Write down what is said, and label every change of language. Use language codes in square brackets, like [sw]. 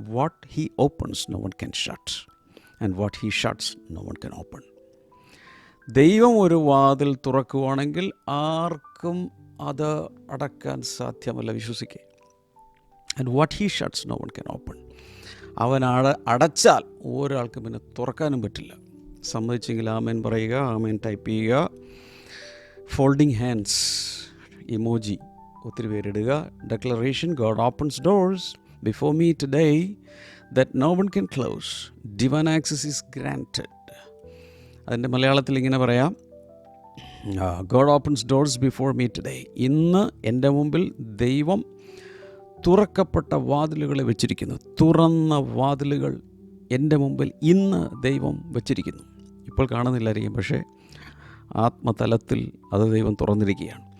[en] What he opens no one can shut, and what he shuts no one can open. [ml] ദൈവം ഒരു വാതിൽ തുറക്കുവാണെങ്കിൽ ആർക്കും അത് അടക്കാൻ സാധ്യമല്ല. വിശ്വസിക്കുക. [en] And what he shuts no one can open. [ml] അവൻ അടച്ചാൽ ഒരാൾക്കും പിന്നെ തുറക്കാനും പറ്റില്ല. സമ്മതിച്ചെങ്കിൽ ആമേൻ പറയുക, ആമേൻ ടൈപ്പ് ചെയ്യുക. ഫോൾഡിങ് ഹാൻഡ്സ് ഇമോജി ഒത്തിരി പേരിടുക. [en] Declaration, God opens doors before me today that no one can close. Divine access is granted. [ml] അതിൻ്റെ മലയാളത്തിൽ ഇങ്ങനെ പറയാം, [en] God opens doors before me today. [ml] ഇന്ന് എൻ്റെ മുമ്പിൽ ദൈവം തുറക്കപ്പെട്ട വാതിലുകളെ വെച്ചിരിക്കുന്നു. തുറന്ന വാതിലുകൾ എൻ്റെ മുമ്പിൽ ഇന്ന് ദൈവം വെച്ചിരിക്കുന്നു. ഇപ്പോൾ കാണുന്നില്ലായിരിക്കും, പക്ഷേ ആത്മതലത്തിൽ അത് ദൈവം തുറന്നിരിക്കുകയാണ്.